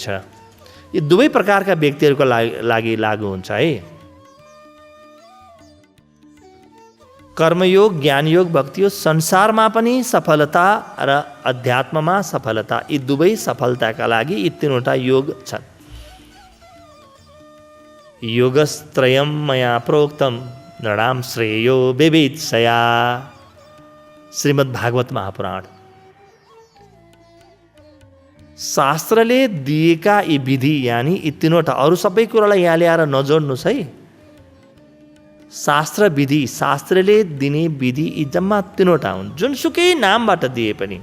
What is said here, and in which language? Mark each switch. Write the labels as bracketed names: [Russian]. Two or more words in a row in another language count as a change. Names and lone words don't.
[Nepali] यो दुवै प्रकारका व्यक्तिहरूको लागि लागू हुन्छ है। कर्मयोग, ज्ञानयोग, भक्ति योग संसारमा पनि सफलता र अध्यात्ममा सफलता, यी दुवै सफलताका लागि यी तीनवटा योग छन्। [Sanskrit] योगस्त्रयम् मया प्रोक्तम नृणां श्रेयो विवित्सया। [Nepali] श्रीमद् भागवत महापुराण। शास्त्रले दिएका यी विधि यानी यी तीनवटा, अरू सबै कुरालाई यहाँ ल्याएर नजोड्नुहोस् है। शास्त्र विधि, शास्त्रले दिने विधि यी जम्मा तीनवटा हुन्, जुनसुकै नामबाट दिए पनि।